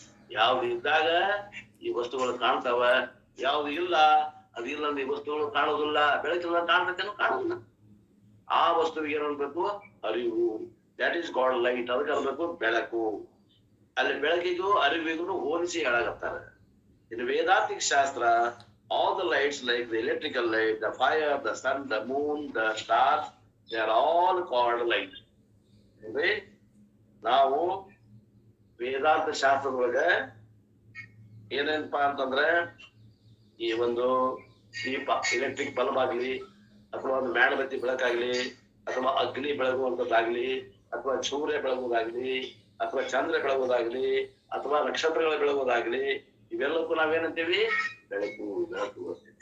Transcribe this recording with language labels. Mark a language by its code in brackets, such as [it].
[kn] ಯಾವ್ದು ಇದ್ದಾಗ ಈ ವಸ್ತುಗಳು ಕಾಣ್ತಾವ, ಯಾವ್ದು ಇಲ್ಲ ಅದಿಲ್ಲ ಈ ವಸ್ತುಗಳು ಕಾಣೋದಿಲ್ಲ. ಬೆಳಕಿಲ್ಲ ಕಾಣ್ತೇನೋ ಕಾಣೋದಿಲ್ಲ. ಆ ವಸ್ತುವಿಗೆ ಏನು ಅನ್ಬೇಕು? ಅರಿವು. [en] That is called light. [kn] ಅದಕ್ಕೆ ಅನ್ಬೇಕು ಬೆಳಕು. ಅಲ್ಲಿ ಬೆಳಕಿಗೂ ಅರಿವಿಗೂ ಹೋಲಿಸಿ ಹೇಳಾಗತ್ತಾರೆ. [en] In Vedantic shastra all the lights like the electrical light, the fire, the sun, the moon, the stars, they are all called light. [kn] ಅಂದ್ರೆ ನಾವು ವೇದಾಂತ ಶಾಸ್ತ್ರದೊಳಗೆ ಏನೇನಪ್ಪಾ ಅಂತಂದ್ರೆ ಈ ಒಂದು ದೀಪ, ಎಲೆಕ್ಟ್ರಿಕ್ ಬಲ್ಬ್ ಆಗ್ಲಿ, ಅಥವಾ ಒಂದು ಮೇಣಬತ್ತಿ ಬೆಳಕಾಗ್ಲಿ, ಅಥವಾ ಅಗ್ನಿ ಬೆಳಗುವಂತದ್ದಾಗ್ಲಿ, ಅಥವಾ ಸೂರ್ಯ ಬೆಳಗುವುದಾಗ್ಲಿ, ಅಥವಾ ಚಂದ್ರ ಬೆಳಗುವುದಾಗ್ಲಿ, ಅಥವಾ ನಕ್ಷತ್ರಗಳ ಬೆಳಗುವುದಾಗ್ಲಿ, ಇವೆಲ್ಲಕ್ಕೂ ನಾವೇನಂತೀವಿ? ಬೆಳಕು. ಬೆಳಕು.